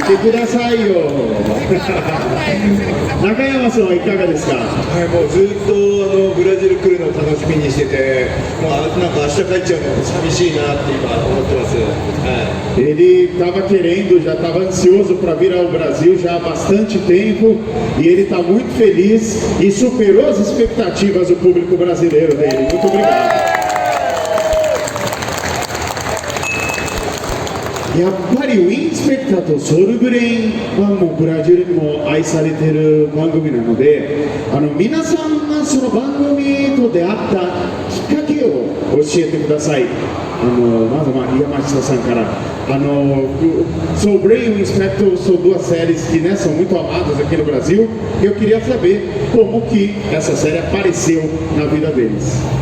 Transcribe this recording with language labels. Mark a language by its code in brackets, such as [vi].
[ja] てくださいよ中山さんはいかがですか？はい、もうずっとブラジル来るのを楽しみにしてて、もうなんか明日帰っちゃうの寂しいなって今思ってます。はい。 [pt] Ele estava querendo, já estava ansioso para vir ao Brasil já há bastante tempo e ele está muito feliz e superou as expectativas do público brasileiro dele. Muito obrigado. [ja] やっぱりウィンスペクターとソルブレインはもうブラジルにも愛されている番組なので、皆さんがその番組と出会ったきっかけを教えてください。まず山下さんから。 [pt] Soul Brain e o Inspector são duas séries que, né, são muito amadas aqui no Brasil. Eu queria saber como que essa série apareceu na vida deles.